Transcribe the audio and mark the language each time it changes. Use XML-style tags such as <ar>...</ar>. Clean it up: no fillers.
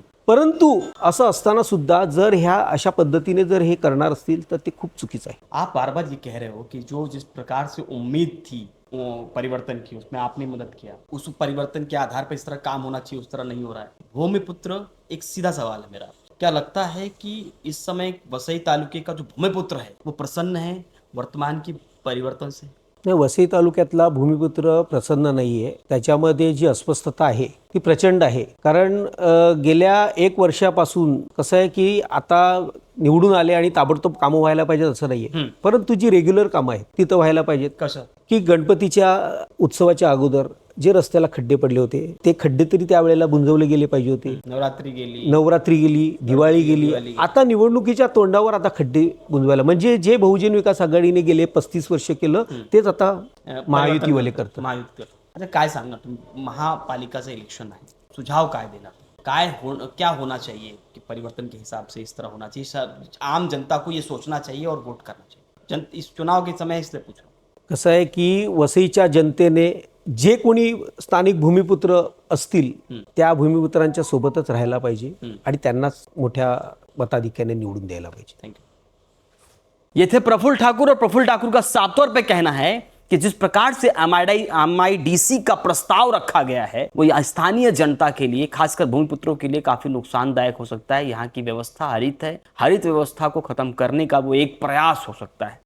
<mr>परंतु असं असताना सुद्धा जर ह्या अशा पद्धतीने जर हे करणार असतील तर ते खूप चुकीचं आहे.</mr> <hi>आप बार बार ये कह रहे हो कि जो जिस प्रकार से उम्मीद थी परिवर्तन की, उसमें आपने मदद किया, उस परिवर्तन के आधार पर इस तरह काम होना चाहिए, उस तरह नहीं हो रहा है. भूमिपुत्र, एक सीधा सवाल है मेरा, क्या लगता है कि इस समय वसई तालुके का जो भूमिपुत्र है वो प्रसन्न है वर्तमान की परिवर्तन से?</hi> <mr>नाही, वसई तालुक्यातला भूमिपुत्र प्रसन्न नाही आहे. त्याच्यामध्ये जी अस्वस्थता आहे ती प्रचंड आहे. कारण गेल्या 1 वर्षापासून कसं आहे की आता निवडून आले आणि ताबडतोब कामं व्हायला पाहिजेत असं नाहीये, परंतु जी रेग्युलर कामं आहेत तिथं व्हायला पाहिजेत. कसं? की गणपतीच्या उत्सवाच्या अगोदर जे रस्त्याला खड्डे पडले होते ते खड्डे तरी त्यावेळेला बुंजवले गेले पाहिजे होते. नवरात्री गेली, दिवाळी गेली, आता निवडणुकीच्या तोंडावर आता खड्डे बुंजवायला, म्हणजे जे बहुजन विकास आघाडीने गेले 35 वर्ष केलं तेच आता महायुतीवाले करतात. अच्छा, काय सांगणार तुम्ही? महापालिकाचं इलेक्शन आहे, सुझाव काय देणार?</mr> <hi>क्या होना चाहिए कि परिवर्तन के हिसाब से इस तरह होना चाहिए, आम जनता को ये सोचना चाहिए और वोट करना चाहिए? इस चुनाव के समय इसलिए पूछ रहा हूं.</hi> <mr>कसं आहे की वसईच्या जनतेने जे कोणी स्थानिक भूमिपुत्र असतील त्या भूमिपुत्रांच्या सोबतच राहायला पाहिजे आणि त्यांनाच मोठ्या मताधिक्याने निवडून द्यायला पाहिजे.</mr> <hi>Thank you. ये थे प्रफुल्ल ठाकुर, और प्रफुल्ल ठाकुर का साफ तौर पे कहना है कि जिस प्रकार से MIDC का प्रस्ताव रखा गया है वो स्थानीय जनता के लिए, खासकर भूमिपुत्रों के लिए काफी नुकसानदायक हो सकता है. यहाँ की व्यवस्था हरित है, हरित व्यवस्था को खत्म करने का वो एक प्रयास हो सकता है.</hi>